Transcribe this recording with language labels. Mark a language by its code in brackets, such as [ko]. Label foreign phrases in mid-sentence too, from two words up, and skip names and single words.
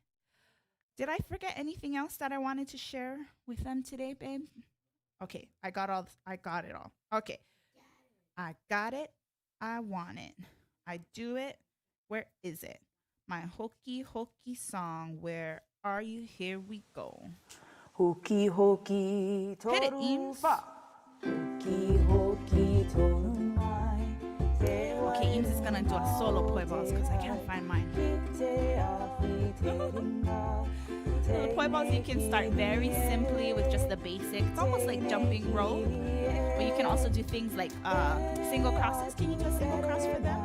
[en] Did I forget anything else that I wanted to share with them today, babe? Okay, I got it all. Okay. I got it. I want it. I do it. Where is it? My Hoki Hoki song. Where are you? Here we go. [mi] Hoki hoki toru fa. Hoki hoki toru mai. [en] Okay, Eames is gonna do a solo poi balls because I can't find mine. So the poi balls, you can start very simply with just the basic. It's almost like jumping rope, but you can also do things like single crosses. Can you do a single cross for them?